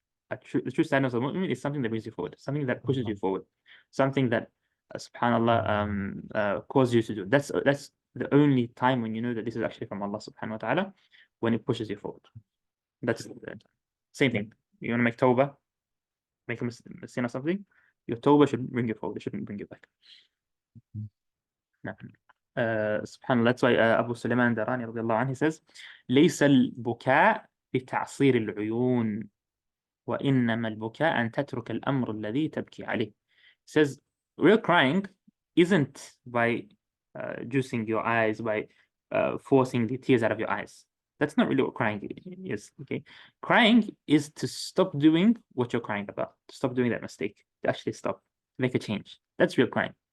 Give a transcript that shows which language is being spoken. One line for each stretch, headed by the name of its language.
English: The true sadness of a mu'min is something that brings you forward, something that pushes you forward, something that, subhanallah, causes you to do. That's the only time when you know that this is actually from Allah subhanahu wa ta'ala, when it pushes you forward. That's the same thing. You want to make tawbah, make a sin or something, your tawbah should bring you forward. It shouldn't bring you back. SubhanAllah, that's why Abu Sulaiman Darani radiallahu anhu, he says,
Arabic: ليس البكاء بتعصير العيون وإنما البكاء أن تترك الأمر الذي تبكي عليه.
English: He says, real crying isn't by juicing your eyes, by forcing the tears out of your eyes. That's not really what crying is. Okay, crying is to stop doing what you're crying about, to stop doing that mistake, to actually stop, to make a change. That's real crying.